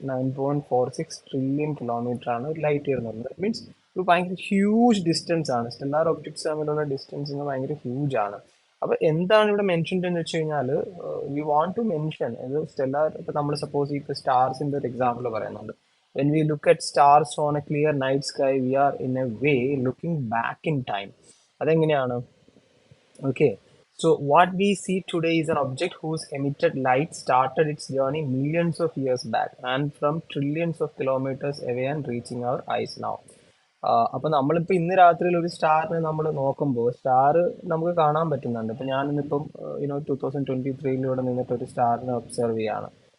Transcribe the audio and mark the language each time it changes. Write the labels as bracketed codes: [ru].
[ml] 9.46 trillion kilometre ആണ് ഒരു light year എന്ന് പറയുന്നത്. ദാറ്റ് മീൻസ് ഒരു ഭയങ്കര ഹ്യൂജ് ഡിസ്റ്റൻസ് ആണ്. സ്റ്റെല്ലാർ ഒബ്ജക്ട്സ് തമ്മിലുള്ള ഡിസ്റ്റൻസ് ഭയങ്കര ഹ്യൂജ് ആണ്. അപ്പൊ എന്താണ് ഇവിടെ മെൻഷൻഡ് എന്ന് വെച്ച് കഴിഞ്ഞാൽ, [en] we want to mention [ml] ഇത് സ്റ്റെല്ലാർ. ഇപ്പൊ നമ്മൾ സപ്പോസ് ഇപ്പൊ സ്റ്റാർസിന്റെ ഒരു എക്സാമ്പിൾ പറയുന്നുണ്ട്. [en] When we look at stars on a clear night sky, we are in a way looking back in time. [ml] അതെങ്ങനെയാണ്? [en] Okay, so what we see today is an object whose emitted light started its journey millions of years back and from trillions of kilometers away and reaching our eyes now. [ml] അപ്പൊ നമ്മളിപ്പോ ഇന്ന് രാത്രിയിൽ ഒരു സ്റ്റാറിനെ നമ്മൾ നോക്കുമ്പോൾ star നമുക്ക് കാണാൻ പറ്റുന്നുണ്ട്. ഇപ്പൊ ഞാൻ ഇന്നിപ്പം 2023 നിന്നിട്ട് ഒരു സ്റ്റാറിനെ ഒബ്സർവ് ചെയ്യാണ്.